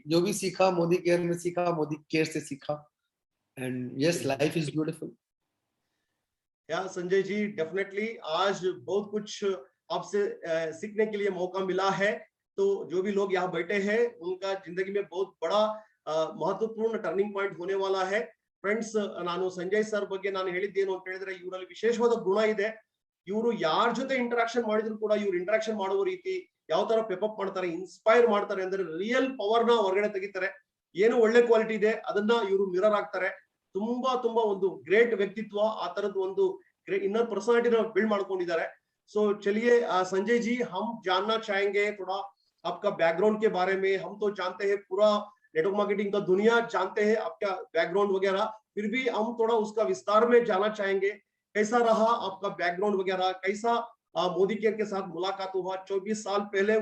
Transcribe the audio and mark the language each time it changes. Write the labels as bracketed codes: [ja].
[hi] जो भी सीखा मोदी केयर में सीखा, मोदी केयर से सीखा. [en] And yes, life is beautiful. [hi] या संजय जी, डेफिनेटली आज बहुत कुछ आपसे सीखने के लिए मौका मिला है. तो जो भी लोग यहाँ बैठे हैं उनका जिंदगी में बहुत बड़ा महत्वपूर्ण टर्निंग पॉइंट होने वाला है. [kn] ಫ್ರೆಂಡ್ಸ್, ನಾನು ಸಂಜಯ್ ಸರ್ ಬಗ್ಗೆ ನಾನು ಹೇಳಿದ್ದೇನು ಅಂತ ಹೇಳಿದ್ರೆ, ಇವರಲ್ಲಿ ವಿಶೇಷವಾದ ಗುಣ ಇದೆ. ಇವರು ಯಾರ ಜೊತೆ ಇಂಟರಾಕ್ಷನ್ ಮಾಡಿದ್ರು ಕೂಡ ಇವ್ರು ಇಂಟರಾಕ್ಷನ್ ಮಾಡುವ ರೀತಿ, ಯಾವ ತರ ಪೆಪಪ್ ಮಾಡ್ತಾರೆ, ಇನ್ಸ್ಪೈರ್ ಮಾಡ್ತಾರೆ ಅಂದ್ರೆ ರಿಯಲ್ ಪವರ್ ನ ಹೊರಗಡೆ ತೆಗಿತಾರೆ. ಏನು ಒಳ್ಳೆ ಕ್ವಾಲಿಟಿ ಇದೆ ಅದನ್ನ ಇವರು ಮಿರರ್ ಆಗ್ತಾರೆ. ತುಂಬಾ ಒಂದು ಗ್ರೇಟ್ ವ್ಯಕ್ತಿತ್ವ, ಆ ತರದ್ ಒಂದು ಇನ್ನರ್ पर्सनालिटी बिल्ड ಮಾಡ್ಕೊಂಡಿದ್ದಾರೆ. [hi] सो चलिए संजय जी, हम जानना चाहेंगे थोड़ा आपका बैकग्राउंड के बारे में. हम तो जानते हैं पूरा नेटवर्क मार्केटिंग का दुनिया जानते हैं आपका बैकग्राउंड वगैरह, फिर भी हम थोड़ा उसका विस्तार में जानना चाहेंगे. कैसा रहा आपका बैकग्राउंड वगैरह, कैसा मोदी केयर के साथ मुलाकात हुआ 24 साल पहले?